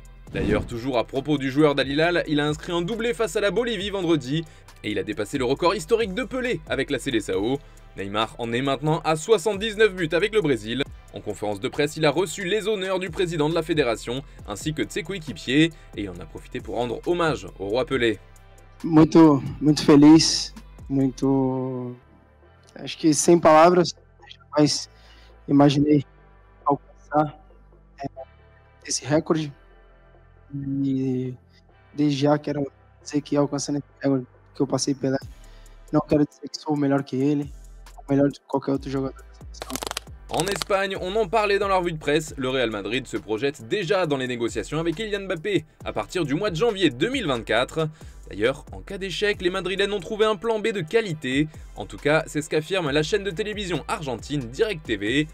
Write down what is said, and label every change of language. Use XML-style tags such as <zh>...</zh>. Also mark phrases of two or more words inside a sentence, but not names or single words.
<fr>D'ailleurs, toujours à propos du joueur d'Al Hilal, il a inscrit un doublé face à la Bolivie vendredi, et il a dépassé le record historique de Pelé avec la Seleção. Neymar en est maintenant à 79 buts avec le Brésil. En conférence de presse, il a reçu les honneurs du président de la fédération ainsi que de ses coéquipiers et il en a profité pour rendre hommage au roi Pelé.</fr> <pt>Muito feliz, acho que sem palavras, jamais imaginei alcançar esse recorde e desde já quero dizer que alcançando esse recorde que eu passei Pelé, não quero dizer que sou melhor que ele. Melhor que qualquer</pt> <fr>autre joueur</fr> <pt>da seleção.</pt> <fr>En Espagne, on en parlait dans la revue de presse, le Real Madrid se projette déjà dans les négociations avec Kylian Mbappé à partir du mois de janvier 2024. D'ailleurs, en cas d'échec, les Madrilènes ont trouvé un plan B de qualité. En tout cas, c'est ce qu'affirme la chaîne de télévision argentine Direct TV.</fr>